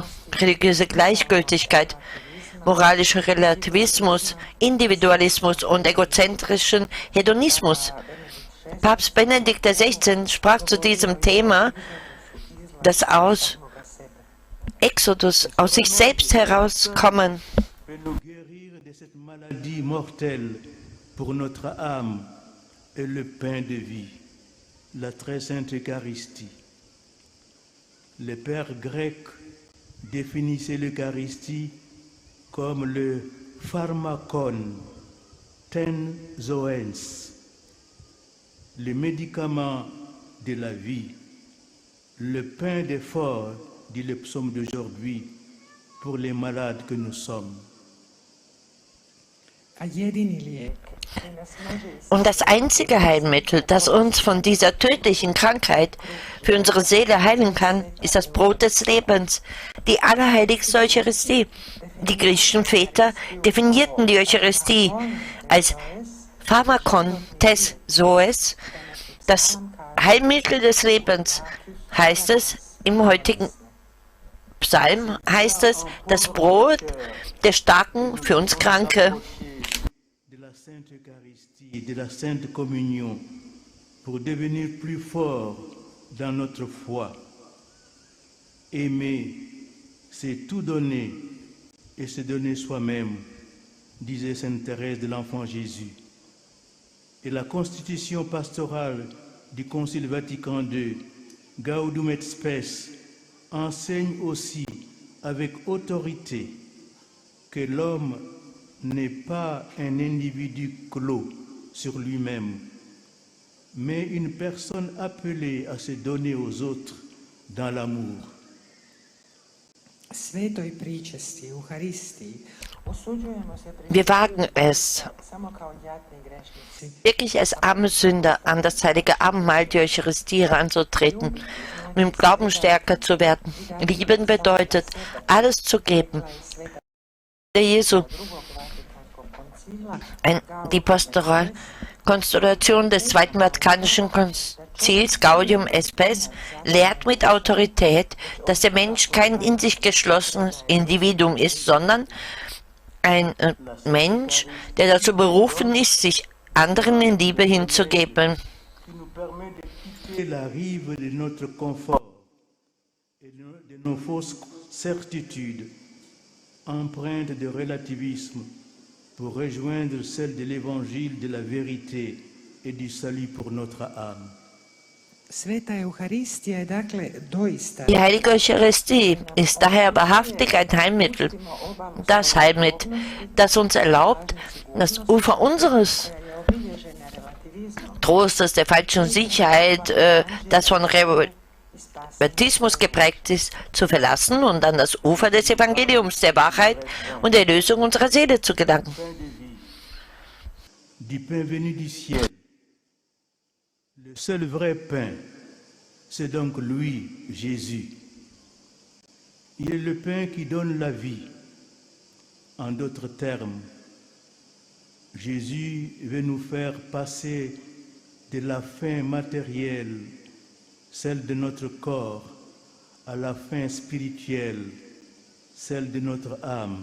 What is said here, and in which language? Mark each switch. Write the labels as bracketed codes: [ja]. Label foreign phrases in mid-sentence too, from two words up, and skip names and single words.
[de] Religiöse Gleichgültigkeit, moralischer Relativismus, Individualismus und egozentrischen Hedonismus. Papst Benedikt XVI. Sprach zu diesem Thema, das aus Exodus, aus sich selbst herauskommen. [fr] Nous guérir de cette maladie mortelle pour notre âme et le pain de vie, la très sainte Eucharistie. Les pères grecs définissaient l'Eucharistie comme le [el] φάρμακον τῆς ζωῆς, [fr] le médicament de la vie, le pain d'effort, dit le psaume d'aujourd'hui, pour les malades que nous sommes. [hr] A jedini lijek koji nas može [de] Und das einzige Heilmittel, das uns von dieser tödlichen Krankheit für unsere Seele heilen kann, ist das Brot des Lebens, die allerheiligste Eucharistie. Die griechischen Väter definierten die Eucharistie als [el] φάρμακον τῆς ζωῆς, [de] das Heilmittel des Lebens, heißt es im heutigen Psalm, heißt es, das Brot der Starken für uns Kranke. [fr] De la Sainte Eucharistie, de la Sainte Communion, pour devenir plus fort dans notre foi. Aimer, c'est tout donner et se donner soi-même, disait Sainte Thérèse de l'Enfant Jésus. Et la constitution pastorale du Concile Vatican II, Gaudium et Spes, enseigne aussi avec autorité que l'homme n'est pas un individu clos sur lui-même, mais une personne appelée à se donner aux autres dans l'amour. [hr] svetoj pričesti, Euharistiji, osuđujemo se [de] Wir wagen es, [hr] samo kao jadni grešnici. [de] wirklich als arme Sünder an das heilige Abendmahl, die Eucharistie, heranzutreten, um im Glauben stärker zu werden. Lieben bedeutet, alles zu geben. Der Jesu, [hr] Drugog Vatikanskog koncila [de] die Pastoralkonstellation des Zweiten Vatikanischen Konzils Gaudium et Spes lehrt mit Autorität, dass der Mensch kein in sich geschlossenes Individuum ist, sondern ein Mensch, der dazu berufen ist, sich anderen in Liebe hinzugeben. [fr] Qui nous permet de quitter la rive de notre confort et de nos fausses certitudes, empreintes de relativisme, pour rejoindre celle de l'évangile de la vérité et du salut pour notre âme. [hr] Sveta Euharistija je dakle doista [de] Die heilige Eucharistie ist daher wahrhaftig ein Heilmittel. Das Heilmittel, das uns erlaubt, das Ufer unseres [hr] obilježena relativizmom [de] Trostes, der falschen Sicherheit, das von Relativismus geprägt ist, zu verlassen und an das Ufer des Evangeliums, der Wahrheit und der Erlösung unserer Seele zu gelangen. [fr] Pain de vie, du pain venu du ciel. Le seul vrai pain, c'est donc lui, Jésus. Il est le pain qui donne la vie. En d'autres termes, Jésus veut nous faire passer de la faim matérielle, celle de notre corps, à la faim spirituelle, celle de notre âme.